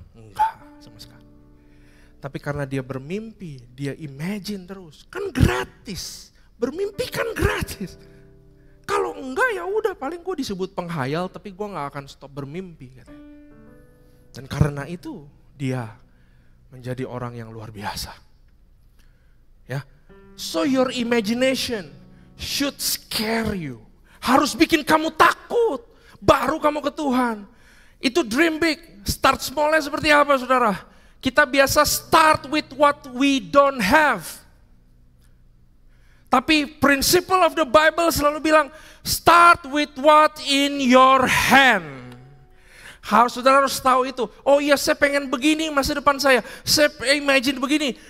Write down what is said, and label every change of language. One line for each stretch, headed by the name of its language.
Indonesian: Enggak sama sekali. Tapi karena dia bermimpi, dia imagine terus. Kan gratis, bermimpi kan gratis. Kalau enggak ya udah paling gue disebut penghayal tapi gue gak akan stop bermimpi. Katanya. Dan karena itu dia menjadi orang yang luar biasa. Ya,
English: so your imagination should scare you.
Indonesian: Harus bikin kamu takut, baru kamu ke Tuhan. Itu
English: dream big, start smallnya
Indonesian: seperti apa saudara? Kita biasa
English: start with what we don't have.
Indonesian: Tapi
English: principle of the Bible
Indonesian: selalu bilang,
English: start with what in your hand.
Indonesian: Saudara harus tahu itu. Oh iya saya pengen begini masa depan saya imagine begini.